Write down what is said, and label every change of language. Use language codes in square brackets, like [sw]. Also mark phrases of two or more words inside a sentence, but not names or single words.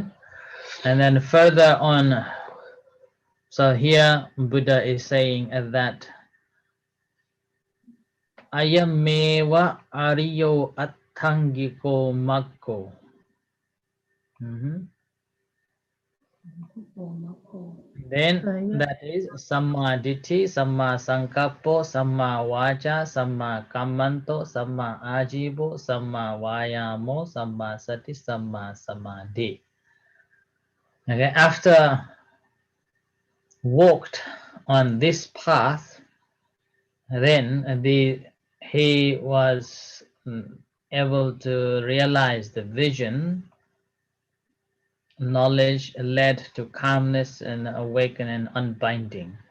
[en] And then further on, so here Buddha is saying that [pi] Ayameva Ariyo Attangiko Maggo. Then that is Samma Ditti, Samma Sankappo, Samma Vacha, Samma Kammanto, Samma Ajivo, Samma Vayamo, Samma Sati, Samma Samadhi. [en] Okay, after walked on this path, then he was able to realize the vision. Knowledge led to calmness and awakening and unbinding.